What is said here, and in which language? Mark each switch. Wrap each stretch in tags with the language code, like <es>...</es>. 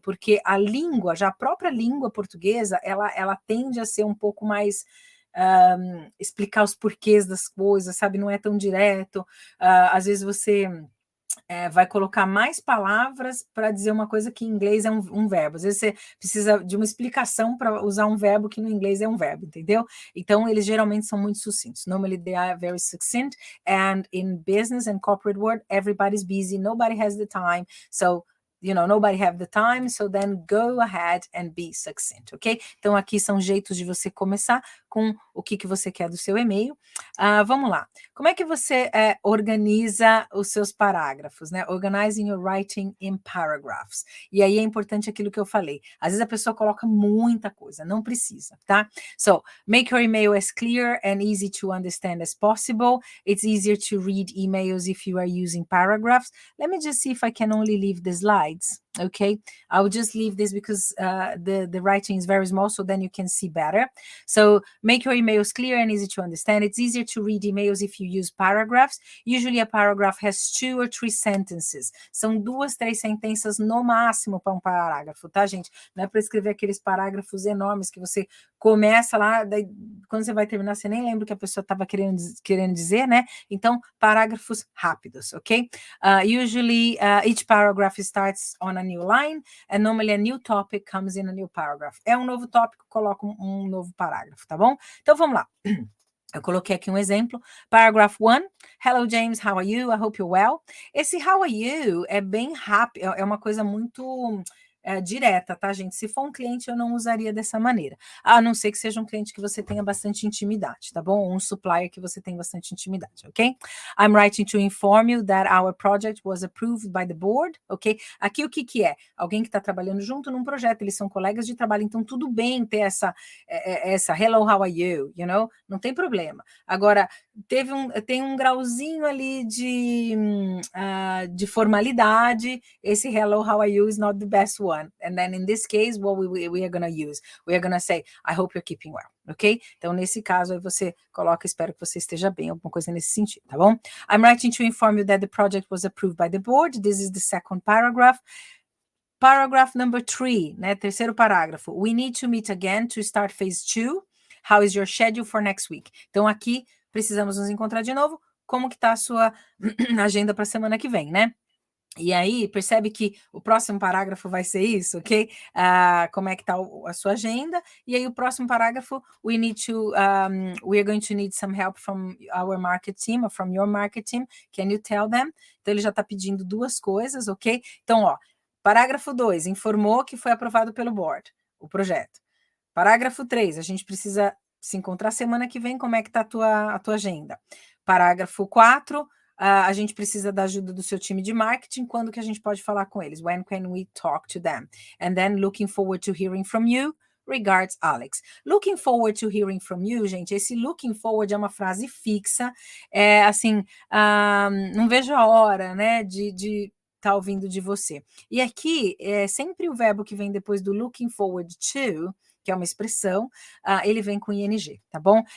<pt>Porque a língua, já a própria língua portuguesa, ela tende a ser um pouco mais explicar os porquês das coisas, sabe? Não é tão direto. Às vezes você vai colocar mais palavras para dizer uma coisa que em inglês é um verbo. Às vezes você precisa de uma explicação para usar um verbo que no inglês é um verbo, entendeu? Então, eles geralmente são muito sucintos.</pt> <en>Normally, they are very succinct. And in business and corporate world, everybody's busy. Nobody has the time. So, you know, nobody have the time, so then go ahead and be succinct, ok?</en> <pt>Então, aqui são jeitos de você começar com o que você quer do seu e-mail. Vamos lá. Como é que você organiza os seus parágrafos, né?</pt> <en>Organizing your writing in paragraphs.</en> <pt>E aí é importante aquilo que eu falei. Às vezes a pessoa coloca muita coisa, não precisa, tá?</pt> <en>So, make your email as clear and easy to understand as possible. It's easier to read emails if you are using paragraphs. Let me just see if I can only leave the slides. Okay, I will just leave this because the writing is very small, so then you can see better. So make your emails clear and easy to understand. It's easier to read emails if you use paragraphs. Usually a paragraph has 2 or 3 sentences.</en> <pt>São 2, 3 sentenças no máximo para um parágrafo, tá, gente? Não é para escrever aqueles parágrafos enormes que você começa lá, daí, quando você vai terminar, você nem lembra o que a pessoa estava querendo dizer, né? Então, parágrafos rápidos, ok?</pt> <en>Usually, each paragraph starts on a new line, and normally a new topic comes in a new paragraph.</en> <pt>É um novo tópico, coloca um novo parágrafo, tá bom? Então, vamos lá. Eu coloquei aqui um exemplo.</pt> <en>Paragraph 1. Hello, James, how are you? I hope you're well.</en> <pt>Esse how are you é bem rápido, é uma coisa muito direta, tá, gente? Se for um cliente, eu não usaria dessa maneira. A não ser que seja um cliente que você tenha bastante intimidade, tá bom? Ou um supplier que você tem bastante intimidade, ok?</pt> <en>I'm writing to inform you that our project was approved by the board, ok?</en> <pt>Aqui o que é? Alguém que está trabalhando junto num projeto, eles são colegas de trabalho, então tudo bem ter essa</pt> <en>hello, how are you, you know?</en> <pt>Não tem problema. Agora, tem um grauzinho ali de formalidade, esse</pt> <en>hello, how are you is not the best one. And then in this case, what we are going to use? We are going to say, I hope you're keeping well, ok?</en> <pt>Então, nesse caso, aí você coloca, espero que você esteja bem, alguma coisa nesse sentido, tá bom?</pt> <en>I'm writing to inform you that the project was approved by the board. This is the second paragraph. Paragraph number 3,</en> <pt>né? Terceiro parágrafo.</pt> <en>We need to meet again to start phase 2. How is your schedule for next week?</en> <pt>Então, aqui, precisamos nos encontrar de novo. Como que tá a sua agenda para a semana que vem, né? E aí, percebe que o próximo parágrafo vai ser isso, ok? Como é que está a sua agenda? E aí, o próximo parágrafo,</pt> <en>we are going to need some help from our market team, or from your market team. Can you tell them?</en> <pt>Então, ele já está pedindo 2 coisas, ok? Então, ó, parágrafo 2, informou que foi aprovado pelo board, o projeto. Parágrafo 3, a gente precisa se encontrar semana que vem, como é que está a tua agenda? Parágrafo 4, a gente precisa da ajuda do seu time de marketing, quando que a gente pode falar com eles?</pt> <en>When can we talk to them? And then, looking forward to hearing from you. Regards, Alex. Looking forward to hearing from you,</en> <pt>gente, esse looking forward é uma frase fixa, assim, não vejo a hora, né, de tá ouvindo de você. E aqui, sempre o verbo que vem depois do looking forward to, que é uma expressão, ele vem com ing, tá bom?</pt>